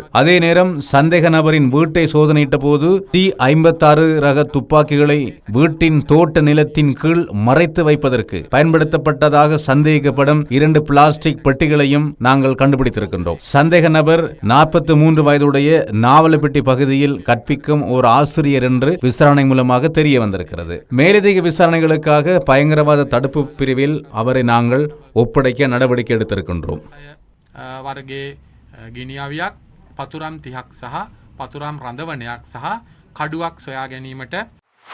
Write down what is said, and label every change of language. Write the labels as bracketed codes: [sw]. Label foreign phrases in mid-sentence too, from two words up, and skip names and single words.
[ta] அதே நேரம் சந்தேக நபரின் வீட்டை சோதனையிட்ட போது T56 ரக துப்பாக்கிகளை வீட்டின் தோட்ட நிலத்தின் கீழ் மறைத்து வைப்பதற்கு பயன்படுத்தப்பட்டதாக சந்தேகிக்கப்படும் 2 பிளாஸ்டிக் பெட்டிகளையும் நாங்கள் கண்டுபிடித்திருக்கின்றோம். சந்தேக நபர் 43 வயதுடைய நாவலப்பட்டி பகுதியில் கற்பிக்கும் ஒரு ஆசிரியர் என்று விசாரணை மூலமாக தெரிய வந்திருக்கிறது. மேலதிக விசாரணைகளுக்காக பயங்கரவாத தடுப்பு பிரிவில் அவரை நாங்கள் ஒப்படைக்க நடவடிக்கை எடுத்திருக்கின்றோம். [si] පතුරම් 30ක් සහ පතුරම් රඳවනයක් සහ කඩුවක් සොයා ගැනීමට